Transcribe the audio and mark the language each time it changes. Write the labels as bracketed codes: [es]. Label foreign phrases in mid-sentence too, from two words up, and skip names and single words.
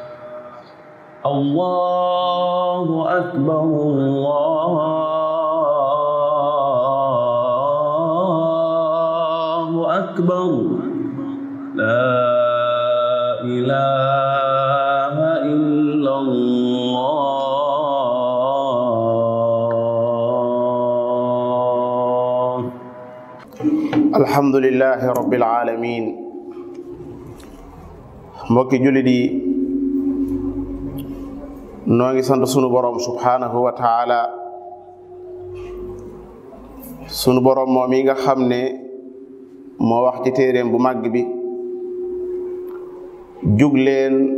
[ar] الله أكبر الله أكبر لا إله إلا الله. الحمد لله رب العالمين. [wo] mbokki jullit yi noo ngi sant sunu borom [ar] سبحانه وتعالى, [wo] sunu borom moom yi nga xam ne moo wax ci téeréem bu màgg bi, jug leen